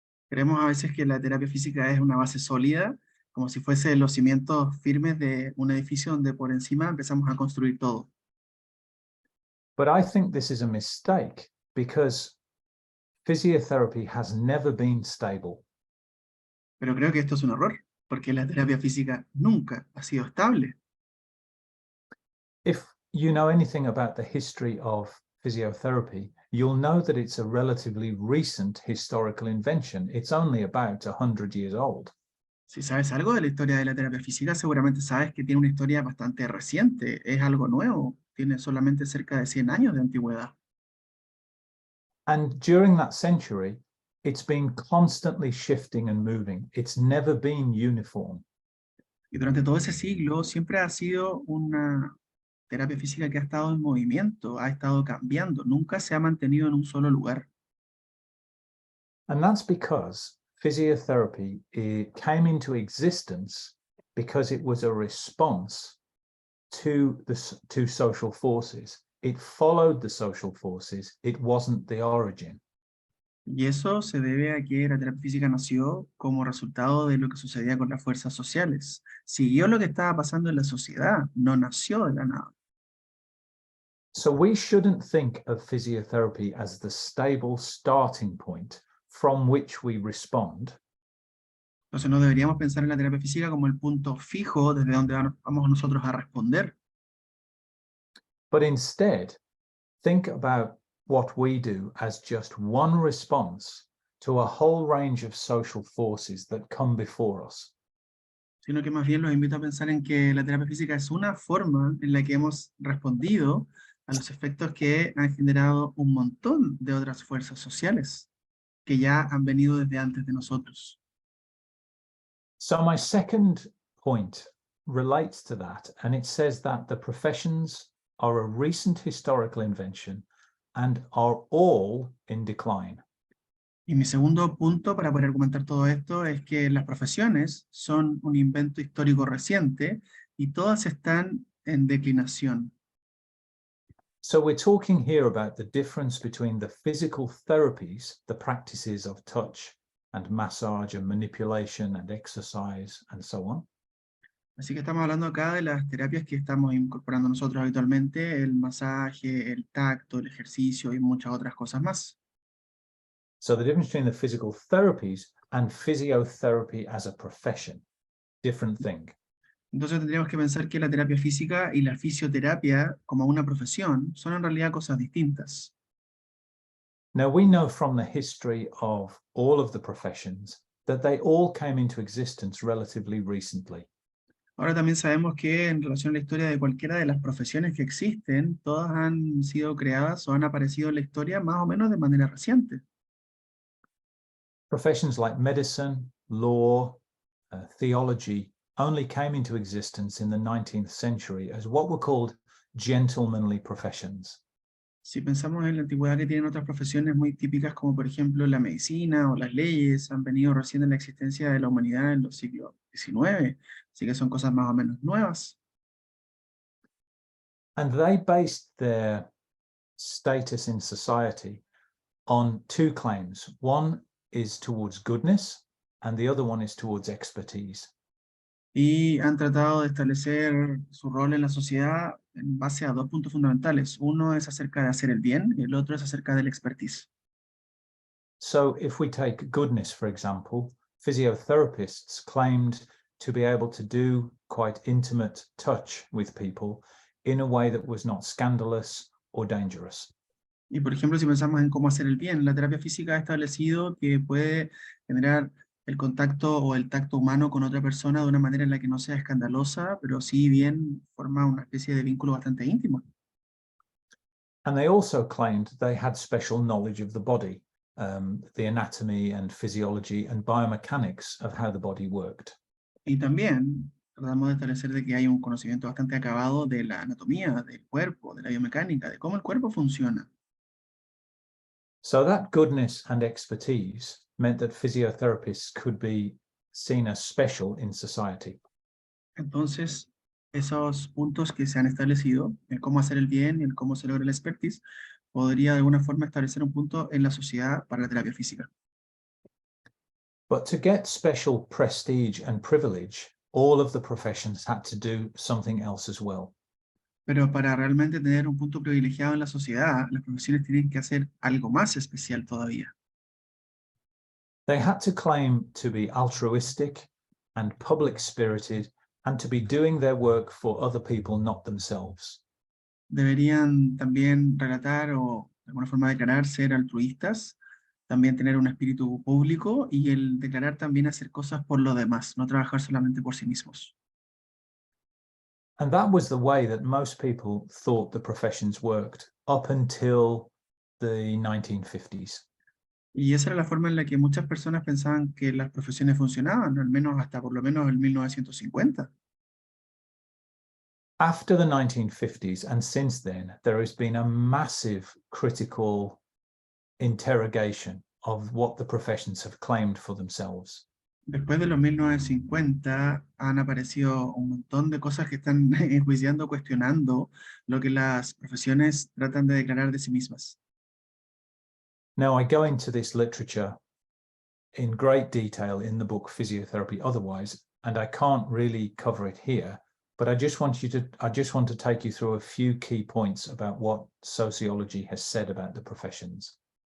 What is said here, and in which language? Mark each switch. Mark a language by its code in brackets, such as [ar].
[es] Creemos a veces que la terapia física es una base sólida, como si fuese los cimientos firmes de un edificio donde por encima empezamos a construir todo. [en] But I think this is a mistake because physiotherapy has never been stable. [es] Pero creo que esto es un error, porque la terapia física nunca ha sido estable. [en] If you know anything about the history of physiotherapy, you'll know that it's a relatively recent historical invention. It's only about 100 years old. [es] Si sabes algo de la historia de la terapia física, seguramente sabes que tiene una historia bastante reciente, es algo nuevo, tiene solamente cerca de 100 años de antigüedad. [en] And during that century, it's been constantly shifting and moving. It's never been uniform. [es] Y durante todo ese siglo siempre ha sido una terapia física que ha estado en movimiento, ha estado cambiando, nunca se ha mantenido en un solo lugar. [en] And that's because physiotherapy came into existence because it was a response to social forces. It followed the social forces. It wasn't the origin. [es] Y eso se debe a que la terapia física nació como resultado de lo que sucedía con las fuerzas sociales. Siguió lo que estaba pasando en la sociedad, no nació de la nada. [en] So we shouldn't think of physiotherapy as the stable starting point from which we respond. [es] Entonces no deberíamos pensar en la terapia física como el punto fijo desde donde vamos nosotros a responder, [en] But instead, think about what we do as just one response to a whole range of social forces that come before us. [es] sino que más bien los invito a pensar en que la terapia física es una forma en la que hemos respondido a los efectos que han generado un montón de otras fuerzas sociales que ya han venido desde antes de nosotros. [en] So my second point relates to that, and it says that the professions are a recent historical invention and are all in decline. [es] Y mi segundo punto para poder argumentar todo esto es que las profesiones son un invento histórico reciente y todas están en declinación. [en] So we're talking here about the difference between the physical therapies, the practices of touch and massage and manipulation and exercise and so on. [es] Así que estamos hablando acá de las terapias que estamos incorporando nosotros habitualmente, el masaje, el tacto, el ejercicio y muchas otras cosas más. [en] So the difference between the physical therapies and physiotherapy as a profession, different thing. [es] Entonces tendríamos que pensar que la terapia física y la fisioterapia como una profesión son en realidad cosas distintas. [en] Now we know from the history of all of the professions that they all came into existence relatively recently. [es] Ahora también sabemos que en relación a la historia de cualquiera de las profesiones que existen, todas han sido creadas o han aparecido en la historia más o menos de manera reciente. [en] Professions like medicine, law, theology only came into existence in the 19th century as what were called gentlemanly professions. [es] Si pensamos en la antigüedad que tienen otras profesiones muy típicas como por ejemplo la medicina o las leyes, han venido recién en la existencia de la humanidad en los siglos XIX, así que son cosas más o menos nuevas. [en] And they based their status in society on two claims. One is towards goodness and the other one is towards expertise. [es] Y han tratado de establecer su rol en la sociedad en base a dos puntos fundamentales. Uno es acerca de hacer el bien y el otro es acerca del [en] expertise. So if we take goodness, for example, physiotherapists claimed to be able to do quite intimate touch with people in a way that was not scandalous or dangerous. [es] Y por ejemplo, si pensamos en cómo hacer el bien, la terapia física ha establecido que puede generar el contacto o el tacto humano con otra persona de una manera en la que no sea escandalosa, pero sí bien forma una especie de vínculo bastante íntimo. [en] And they also claimed they had special knowledge of the body, the anatomy and physiology and biomechanics of how the body worked. [es] Y también tratamos de establecer de que hay un conocimiento bastante acabado de la anatomía, del cuerpo, de la biomecánica, de cómo el cuerpo funciona. [en] So that goodness and expertise meant that physiotherapists could be seen as special in society. [es] Entonces, esos puntos que se han establecido, el cómo hacer el bien y el cómo se logra el expertise, podría de alguna forma establecer un punto en la sociedad para la terapia física. [en] But to get special prestige and privilege, all of the professions had to do something else as well. [es] Pero para realmente tener un punto privilegiado en la sociedad, las profesiones tienen que hacer algo más especial todavía. [en] They had to claim to be altruistic and public-spirited and to be doing their work for other people, not themselves. [es] Deberían también relatar o de alguna forma declarar ser altruistas, también tener un espíritu público y el declarar también hacer cosas por los demás, no trabajar solamente por sí mismos. [en] And that was the way that most people thought the professions worked up until the 1950s. [es] Y esa era la forma en la que muchas personas pensaban que las profesiones funcionaban, al menos hasta por lo menos el 1950. [en] After the 1950s and since then, there has been a massive critical interrogation of what the professions have claimed for themselves. [es] Después de los 1950 han aparecido un montón de cosas que están enjuiciando, cuestionando lo que las profesiones tratan de declarar de sí mismas. [en] Now, I go into this literature in great detail in the book Physiotherapy Otherwise, and I can't really cover it here, but I just want to take you through a few key points about what sociology has said about the professions.